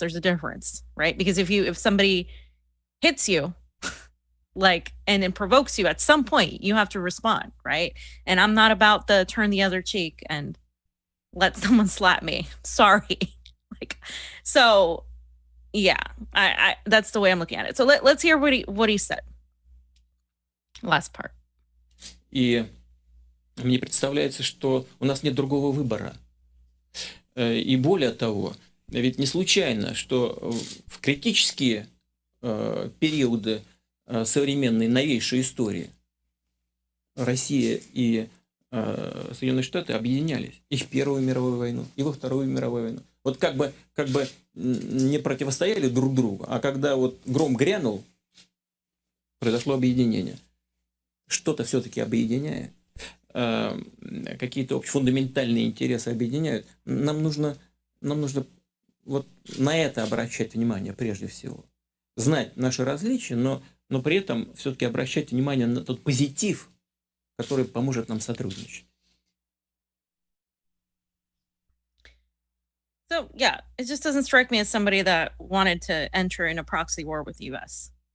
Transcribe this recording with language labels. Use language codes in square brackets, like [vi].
[en] There's a difference, right? Because if somebody hits you, and it provokes you, at some point you have to respond, right? And I'm not about the turn the other cheek and let someone slap me. Sorry. So yeah, I that's the way I'm looking at it. So let's hear what he said. Last part. [ru] И мне представляется, что у нас нет другого выбора. И более того, ведь не случайно, что в критические периоды современной новейшей истории Россия и Соединенные Штаты объединялись и в Первую мировую войну, и во Вторую мировую войну. Вот как бы не противостояли друг другу, а когда вот гром грянул, произошло объединение. Что-то все-таки объединяет, какие-то фундаментальные интересы объединяют. Нам нужно вот на это обращать внимание прежде всего. Знать наши различия, но при этом все-таки обращать внимание на тот позитив, который поможет нам сотрудничать. [en] So yeah, it just doesn't strike me as somebody that wanted to enter in a proxy war with the U.S.